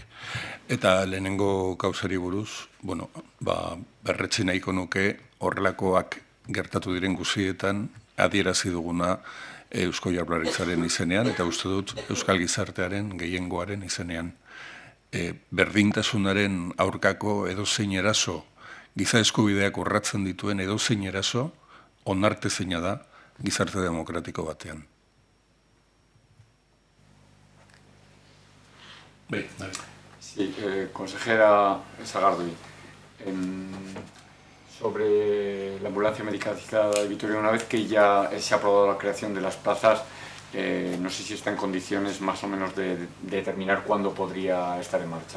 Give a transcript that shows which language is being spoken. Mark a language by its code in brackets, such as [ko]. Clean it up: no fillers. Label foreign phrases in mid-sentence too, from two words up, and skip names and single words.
[eu] Eta lehenengo gauzari buruz, berretsi nahiko nuke horrelakoak gertatu diren guztietan adierazi duguna Eusko Jaurlaritzaren izenean eta uste dut Euskal Gizartearen gehiengoaren izenean. Berdintasunaren aurkako edozein eraso, giza eskubideak urratzen dituen edozein eraso, onartezina da gizarte demokratiko batean. [es] Sí, consejera Sagardui, sobre la ambulancia medicalizada de Vitoria, una vez que ya se ha aprobado la creación de las plazas, no sé si está en condiciones más o menos de determinar cuándo podría estar en marcha.